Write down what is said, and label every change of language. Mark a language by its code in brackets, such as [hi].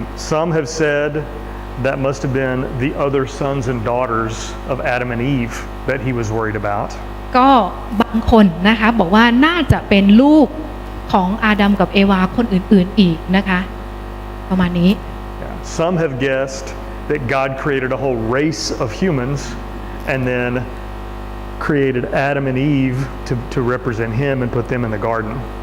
[en] Some have said that must have been the other sons and daughters of Adam and Eve that he was worried about. [th] ก็บางคนนะคะบอกว่าน่าจะเป็นลูกของอาดัมกับเอวาคนอื่นๆอีกนะคะประมาณนี้ [en] Some have guessed that God created a whole race of humans and then created Adam and Eve to represent him and put them in the garden.